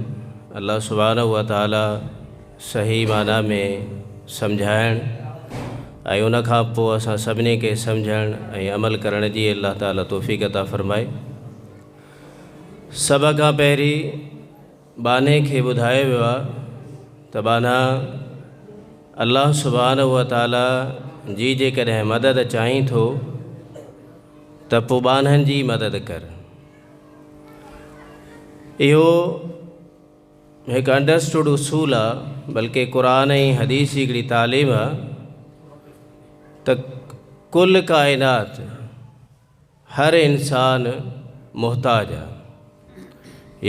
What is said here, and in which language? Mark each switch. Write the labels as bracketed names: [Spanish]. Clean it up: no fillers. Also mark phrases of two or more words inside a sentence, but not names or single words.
[Arabic] الله سبحانه وتعالى [Sindhi] सही माना में सम्झाइण ऐं उन खां पोइ असां सभिनी खे सम्झण ऐं अमल करण जी अल्लाह ताला तौफ़ीक़ अता फ़रमाए। सभ खां पहिरीं बाने खे ॿुधायो वियो आहे त बाना [Arabic] الله سبحانه وتعالى [Sindhi] जी जेकॾहिं मदद चाहीं थो त पोइ बानहनि जी मदद कर। इहो हिकु अंडरस्टूड उसूल आहे, बल्कि क़ुरान ऐं हदीस जी हिकिड़ी तालीम आहे त कुल काइनात हर इंसान मुहताज आहे।